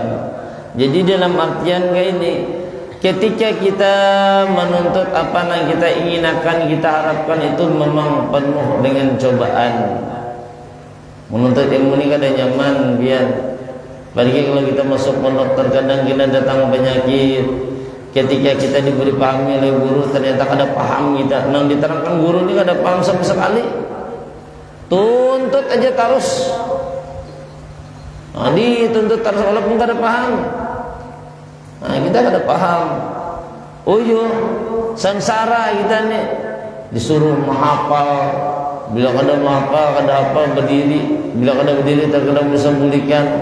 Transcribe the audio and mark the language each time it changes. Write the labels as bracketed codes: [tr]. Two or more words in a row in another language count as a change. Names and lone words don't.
[id] Jadi dalam artian kayak ini, ketika kita menuntut apa yang kita inginkan, kita harapkan, itu memang penuh dengan cobaan. Menuntut ilmu ini kadang nyaman biar, apalagi kalau kita masuk pondok terkadang kita datang penyakit. Ketika kita diberi pahami oleh guru, [bjn] ternyata kada paham kita, nang diterangkan guru ini kada paham sama sekali, tuntut aja terus. Nah, dituntut terus walaupun kada paham. Nah, kita kada paham. Oh iya, sengsara kita nih, disuruh menghafal, bila kada menghafal kada hafal berdiri, bila kada berdiri terkadang bisa pulihkan.